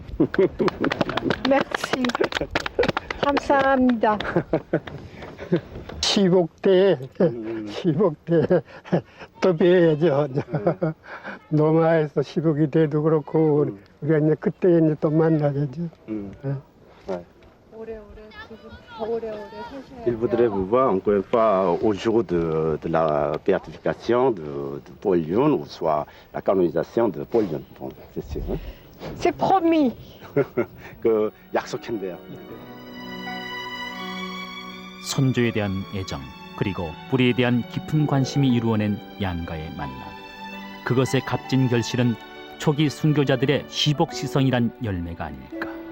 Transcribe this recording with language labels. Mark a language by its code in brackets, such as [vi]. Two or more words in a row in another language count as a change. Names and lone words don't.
[ko] merci. 감사합니다. 시복대 또 뵈야죠. 노마에서 시복이 돼도 그렇고 우리가 이제 그때 이제 또 만나야죠. [fr] Il voudrait vous voir encore une fois au jour de la béatification de Paul Yun, ou soit la canonisation de Paul Yun. Bon, c'est sûr. Hein? C'est promis. [ko] 그 약속했는데요. 선조에 대한 애정 그리고 뿌리에 대한 깊은 관심이 이루어낸 양가의 만남. 그것의 값진 결실은 초기 순교자들의 시복시성이란 열매가 아닐까.